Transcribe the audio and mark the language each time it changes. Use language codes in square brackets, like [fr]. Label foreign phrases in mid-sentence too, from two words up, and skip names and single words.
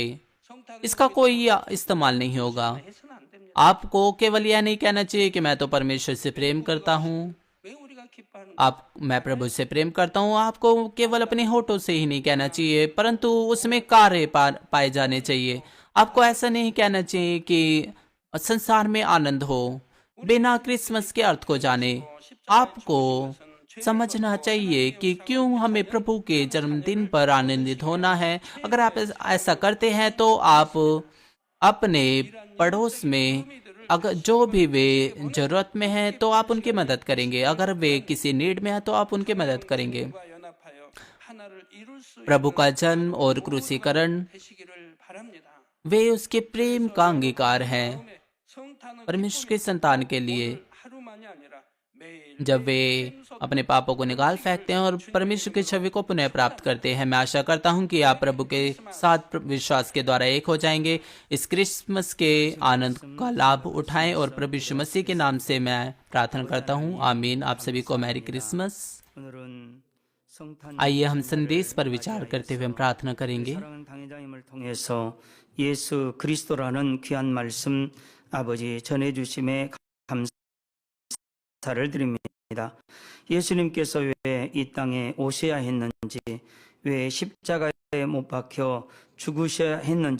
[ko] 성탄 [hi] इसका कोई इस्तेमाल नहीं होगा। [ko] 해서는 안 됩니다. [hi] आपको केवल यह नहीं कहना चाहिए कि मैं तो परमेश्वर से प्रेम करता हूँ, [ko] 왜 우리가 기뻐하는 [hi] मैं प्रभु से प्रेम करता हूँ। आपको केवल अपने होठों से ही नहीं कहना चाहिए, परंतु उसमें कार्य पाए जाने चाहिए। आपको ऐसा नहीं कहना चाहिए कि संसार में आनंद हो बिना क्रिसमस के अर्थ को जाने। आपको समझना चाहिए कि क्यों हमें प्रभु के जन्मदिन पर आनंदित होना है। अगर आप ऐसा करते हैं तो आप अपने पड़ोस में अगर जो भी वे जरूरत में हैं तो आप उनकी मदद करेंगे। अगर वे किसी नीड में हैं तो आप उनकी मदद करेंगे। [ko] 성령님과 연합하여 하나를 이룰 수 [hi] प्रभु का [ko] 있는 [hi] जन्म और [ko] 모든 [hi] क्रूसीकरण [ko] 하나님 되시기를 바랍니다. [hi] वे उसके प्रेम का अंगीकार हैं [ko] 마음에 성탄은 [hi] परमेश्वर के [ko] 기쁨이 [hi] संतान के लिए। [ko] 오늘 하루만이 아니라 [hi] जब वे [ko] 매일 [hi] अपने पापों को निकाल फेंकते हैं और परमेश्वर की छवि को पुनः प्राप्त करते हैं। मैं आशा करता हूं कि आप प्रभु के साथ विश्वास के द्वारा एक हो जाएंगे। इस क्रिसमस के आनंद का लाभ उठाएं और प्रभु यीशु मसीह के नाम से मैं प्रार्थना करता हूं, आमीन। आप सभी को [en] Merry Christmas. [ko] 오늘은 성탄 [hi] आइए हम संदेश पर विचार करते हुए हम प्रार्थना करेंगे। [ko] 사랑하는 당회장님을 통해서 예수 그리스도라는 귀한 말씀 아버지 전해주심에 감사를 드립니다. 예수님께서 왜 이 땅에 오셔야 했는지, 왜 십자가에 못 박혀 죽으셔야 했는지